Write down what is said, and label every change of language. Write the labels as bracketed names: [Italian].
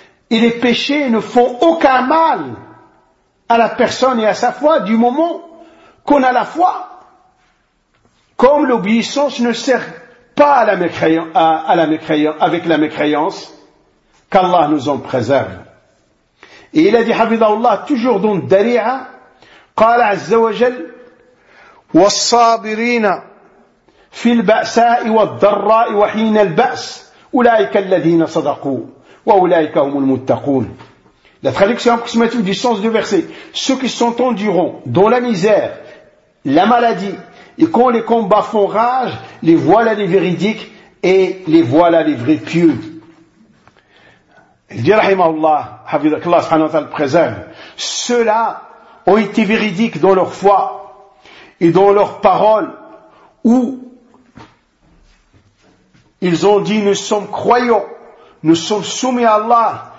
[French] Et les péchés ne font aucun mal à la personne et à sa foi du moment qu'on a la foi. Comme l'obéissance ne sert pas avec la mécréance, qu'Allah nous en préserve. Et il a dit, Habidallah, toujours dans Dari'a, [Arabic] قال عز وجل, والصابرين في البأساء والضراء وحين البأس أولئك الذين صدقوا وأولئك هم المتقون. [French] La traduction approximative du sens du verset. Ceux qui sont endurants dans la misère, la maladie, et quand les combats font rage, les voilà les véridiques et les voilà les vrais pieux. Il dit, rahimahullah, hafidhakallah, subhanahu wa ta'ala, préserve. Ceux-là ont été véridiques dans leur foi et dans leurs paroles où ils ont dit, nous sommes croyants, nous sommes soumis à Allah.